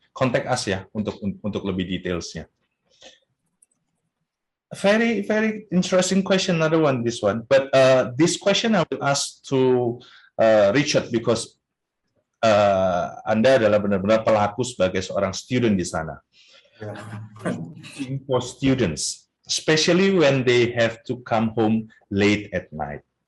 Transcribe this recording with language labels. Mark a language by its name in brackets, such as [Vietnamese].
[English] Contact us [Indonesian] ya untuk lebih detailsnya. [English] Very interesting question, another one, this one. But this question I will ask to Richard because [Indonesian] Anda adalah benar-benar pelaku sebagai seorang student di sana. [English] For students, especially when they have to come home late at night.